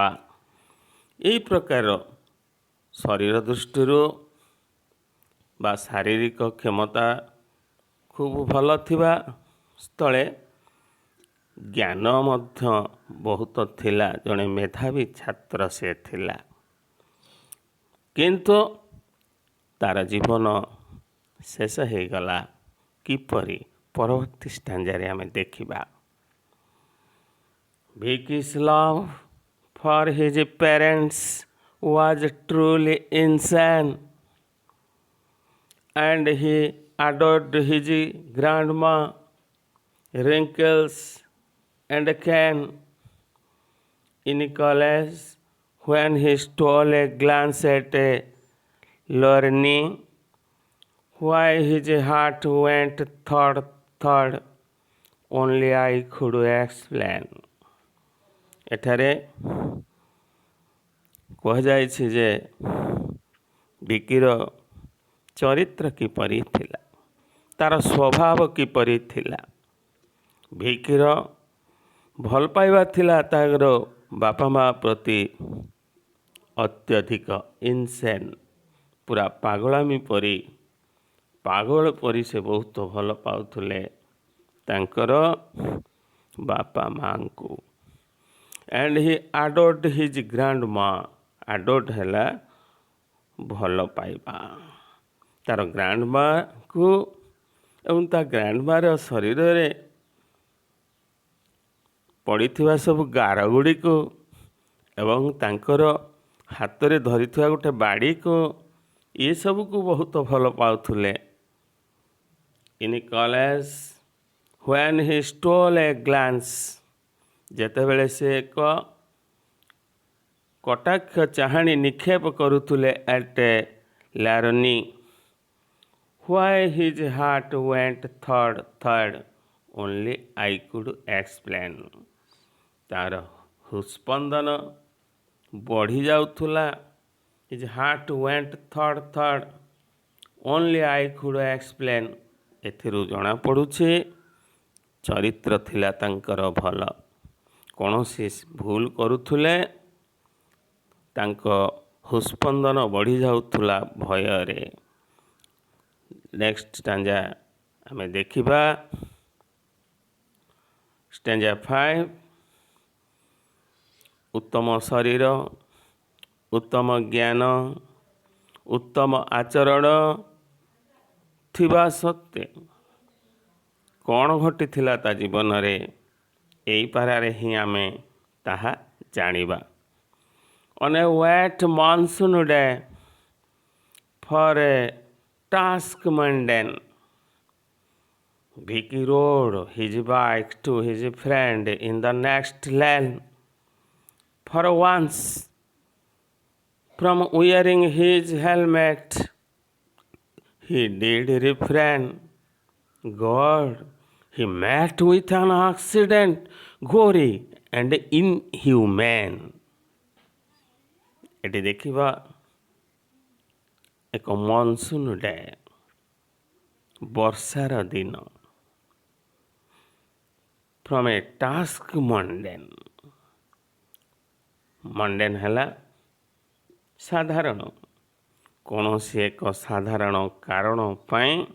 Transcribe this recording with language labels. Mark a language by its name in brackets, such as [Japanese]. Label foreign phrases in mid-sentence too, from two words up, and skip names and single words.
[Odia] ଏହି ପ୍ରକାର ଶରୀର ଦୃଷ୍ଟିରୁ ବା ଶାରୀରିକ କ୍ଷମତା ଖୁବ୍ ଭଲ ଥିବା ସ୍ଥଳେ ଜ୍ଞାନ ମଧ୍ୟ ବହୁତ ଥିଲା। ଜଣେ ମେଧାବୀ ଛାତ୍ର ସେ ଥିଲା, କିନ୍ତୁ ତାର ଜୀବନ ଶେଷ ହୋଇଗଲା କିପରି? ପରବର୍ତ୍ତୀ ଷ୍ଟାଞ୍ଜାରେ ଆମେ ଦେଖିବା। [English] Vicky's love for his parents was truly insane, and he adored his grandma, wrinkles, and cane. In college, when he stole a glance at Lorne, why his heart went thud, thud, only I could explain. [Odia] ଏଠାରେ କୁହାଯାଇଛି ଯେ ଭିକିର ଚରିତ୍ର କିପରି ଥିଲା, ତାର ସ୍ୱଭାବ କିପରି ଥିଲା। ଭିକିର ଭଲ ପାଇବା ଥିଲା ତାର ବାପା ମା ପ୍ରତି ଅତ୍ୟଧିକ ଇନସେନ୍, ପୁରା ପାଗଳାମୀ ପରି, ପାଗଳ ପରି ସେ ବହୁତ ଭଲ ପାଉଥିଲେ ତାଙ୍କର ବାପା ମାଙ୍କୁ। [English] And he adored his grandma. [Odia] Adored ହେଲା ଭଲ ପାଇବା ତାର ଗ୍ରାଣ୍ଡମାକୁ ଏବଂ ତା ଗ୍ରାଣ୍ଡମାର ଶରୀରରେ ପଡ଼ିଥିବା ସବୁ ଗାର ଗୁଡ଼ିକୁ ଏବଂ ତାଙ୍କର ହାତରେ ଧରିଥିବା ଗୋଟେ ବାଡ଼ିକୁ, ଏସବୁକୁ ବହୁତ ଭଲ ପାଉଥିଲେ। [English] In college, when he stole a glance, [Odia] ଯେତେବେଳେ ସେ ଏକ କଟାକ୍ଷ ଚାହାଣୀ ନିକ୍ଷେପ କରୁଥିଲେ [English] at Lorne, why his heart went thud, thud, only I could explain. [Odia] ତାର ହୃତ୍ସ୍ପନ୍ଦନ ବଢ଼ି ଯାଉଥିଲା, [English] his heart went thud, thud, only I could explain. [Odia] ଏଥିରୁ ଜଣାପଡ଼ୁଛି ଚରିତ୍ର ଥିଲା ତାଙ୍କର ଭଲ। କୌଣସି ଭୁଲ କରୁଥିଲେ ତାଙ୍କ ହୃତ୍ସ୍ପନ୍ଦନ ବଢ଼ି ଯାଉଥିଲା ଭୟରେ। [English] next stanza [Odia] ଆମେ ଦେଖିବା। ଷ୍ଟାଞ୍ଜା 5। ଉତ୍ତମ ଶରୀର, ଉତ୍ତମ ଜ୍ଞାନ, ଉତ୍ତମ ଆଚରଣ ଥିବା ସତ୍ତ୍ୱେ କ'ଣ ଘଟିଥିଲା ତା ଜୀବନରେ, ଏହି ପାରାରେ ହିଁ ଆମେ ତାହା ଜାଣିବା। [English] On a wet monsoon day, for a task mundane, Vicky rode his bike to his friend in the next lane. For once, from wearing his helmet, he did refrain. God, he met with an accident, gory and inhumane. [Odia] ଏଠି ଦେଖିବା ଏକ [English] monsoon day, [Odia] ବର୍ଷାର ଦିନ। [English] from a task mundane, [Odia] ମଣ୍ଡେନ୍ ହେଲା ସାଧାରଣ, କୌଣସି ଏକ ସାଧାରଣ କାରଣ ପାଇଁ